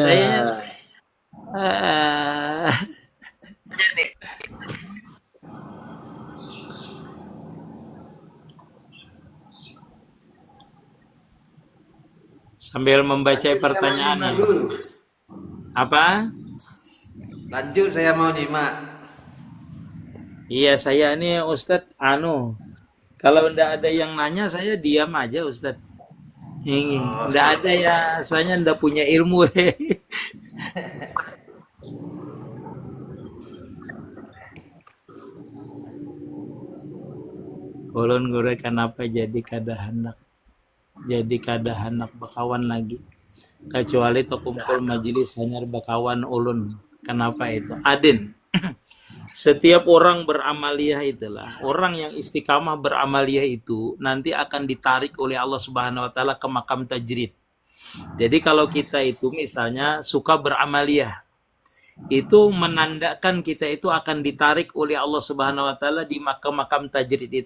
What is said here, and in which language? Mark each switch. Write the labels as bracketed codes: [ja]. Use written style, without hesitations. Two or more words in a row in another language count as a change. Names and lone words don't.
[id] Saya sambil membaca pertanyaannya. Apa? Lanjut, saya mau nyimak. Iya, saya ini Ustadz Anu. Kalau ndak ada yang nanya, saya diam aja Ustadz. Ndak ada ya, soalnya ndak punya ilmu. [bjn] Ulun guru kenapa jadi kada hendak bakawan lagi. Kecuali to kumpul majelis hanya bakawan ulun. [id] Kenapa itu? [bjn] Adin. [id] Setiap orang beramaliyah itulah, orang yang istiqamah beramaliyah itu nanti akan ditarik oleh Allah [ar] Subhanahu wa taala [id] ke makam tajrid. Jadi kalau kita itu misalnya suka beramaliyah, itu menandakan kita itu akan ditarik oleh Allah [ar] Subhanahu wa taala [id] di makam tajrid itu.